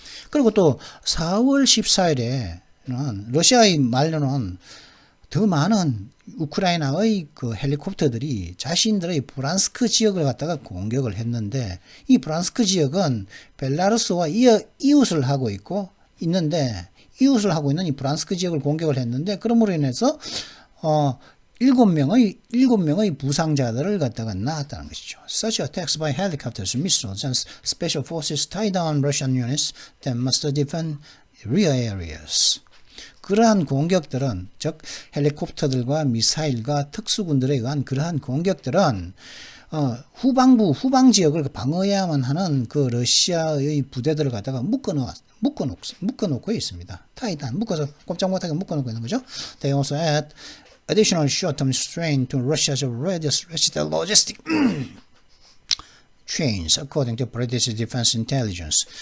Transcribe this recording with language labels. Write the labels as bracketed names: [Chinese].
[Korean] 그리고 또 4월 14일에는 러시아의 말로는 더 많은 우크라이나의 그 헬리콥터들이 자신들의 브란스크 지역을 갖다가 공격을 했는데, 이 브란스크 지역은 벨라루스와 이웃을 하고 있는 이 브란스크 지역을 공격을 했는데, 그러므로 인해서 7명의 부상자들을 갖다가 낳았다는 것이죠. [English] Such attacks by helicopters, missiles and special forces tie down Russian units that must defend rear areas. [Korean] 그러한 공격들은, 즉 헬리콥터들과 미사일과 특수군들에 의한 그러한 공격들은 후방 지역을 방어해야만 하는 그 러시아의 부대들을 갖다가 묶어놓고 있습니다. 타이단 묶어서 꼼짝 못하게 묶어놓고 있는 거죠. [English] They also add additional short-term strain to Russia's already stretched logistic chains, according to British Defense Intelligence.